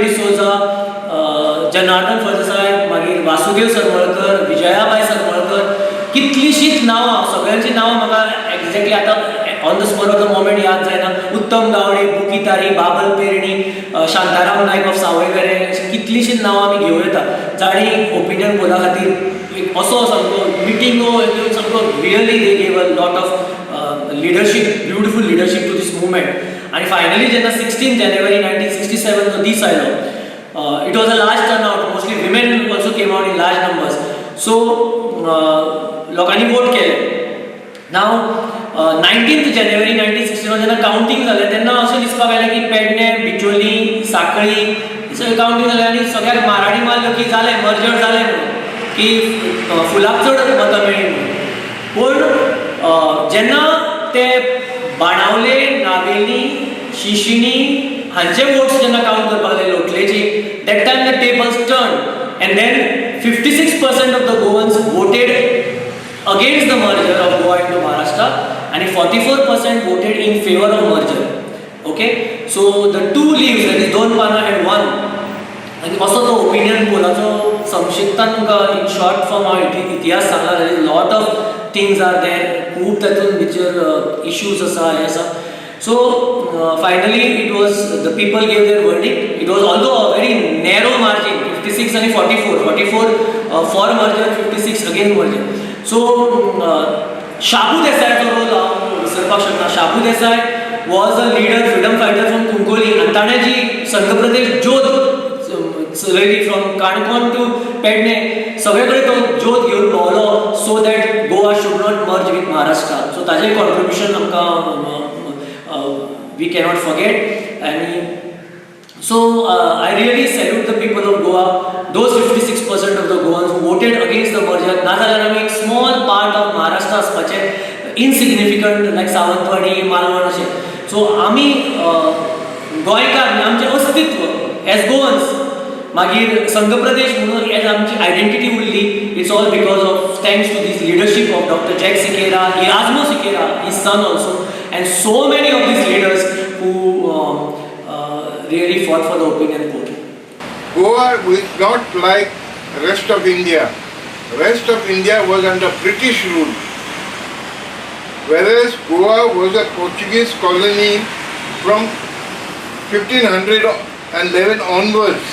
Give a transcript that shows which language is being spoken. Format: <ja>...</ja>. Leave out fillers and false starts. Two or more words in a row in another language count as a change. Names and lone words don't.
<kok>डिसोजा, जनार्दन फळदेसाय, मागीर वासुदेव सरमळकर, विजयाबाई सरमळकर, कितलींशींच नांवां, सगळ्यांची नांवां म्हाका एक्झॅक्टली आतां</kok> <en>on the spot of the moment</en> <kok>याद जायना. उत्तम गावडे, बुकी तारी, बाबल पेरणी, शांताराम नायक ऑफ सावयवेरें, अशीं कितलींशींच नांवां आमी घेवं येता जाणी ओपिनियन पोला खातीर एक असो सामको मिटिंगो सामको</kok> <en>really they gave a lot of leadership, beautiful leadership to this movement.</en> <kok>आनी फायनली जेन्ना 16 जानेवारी 1967 जो दीस आयलो,</kok> <en>it was a large turnout, mostly women also came out in large numbers.</en> <kok>So लोकांनी वोट केलें. नाव 19th जानेवारी 1961 जेन्ना कावंटींग जालें तेन्ना अशें दिसपाक लागलें की पेडणे, बिचोली, सांकळी सगळें कावंटींग जालें आनी सगळ्याक माराडी मारलो की जालें, मर्जर जालें म्हणून, की फुलाक चड मतां मेळ्ळीं म्हणून. पूण जेन्ना ते बाणावले, नावेली, शिशिणी हांचे वोट्स जेन्ना काउंट करपाक लागले लोटलेची,</kok> <en>that time the tables turned and then 56% of the Goans voted against the merger of Goa into Maharashtra and 44% voted in favor of merger. Okay, so the two leaves, that is</en> <kok>दोन पानां</kok> <en>had won.</en> <kok>आनी असो तो ओपिनियन पोलाचो संक्षिप्तान तुमकां</kok> <en>in short form</en> <kok>हांव इतिहास सांगला.</kok> <en>there is lot of things are there,</en> <kok>खूब तातूंत भितर इश्यूज आसा, हे आसा.</kok> <en>So finally it was the people gave their verdict. It was although a very narrow margin, 56 and 44 for merger, 56 against merger.</en> <kok>So Shabu Desai'चो रोल हांव विसरपाक शकना.</kok> <en>शाबू देसाय was a leader, freedom fighter from Kunkoli,</en> <kok>आनी ताणें जी संघ प्रदेश ज्योत चलयली</kok> <en>from Canacona to Pernem,</en> <kok>सगळे कडेन तो ज्योत घेवन भोंवलो</kok> <en>so that Goa should not merge with Maharashtra.</en> <kok>सो ताजें कॉन्ट्रिब्युशन आमकां</kok> <en>we cannot forget. And so I really salute the people of Goa, those 56% of the Goans who voted against the merger.</en> <kok>नाजाल्यार आमी एक</kok> <en>small part of Maharashtra</en> <kok>आसपाचें,</kok> <en>insignificant like</en> <kok>सावंतवाडी, मालवण अशें. सो आमी गोंयकार, आमचें अस्तित्व</kok> <en>as Goans,</en> <kok>मागीर संघ प्रदेश म्हणून एज आमची आयडेंटिटी उरली.</kok> <en>It's all because of thanks to this leadership of Doctor Jack Sequeira, Erasmo Sequeira, his son also, and so many of these leaders who really fought for the opinion poll. Goa was not like rest of India. Rest of India was under British rule, whereas Goa was a Portuguese colony from 1511 onwards.</en>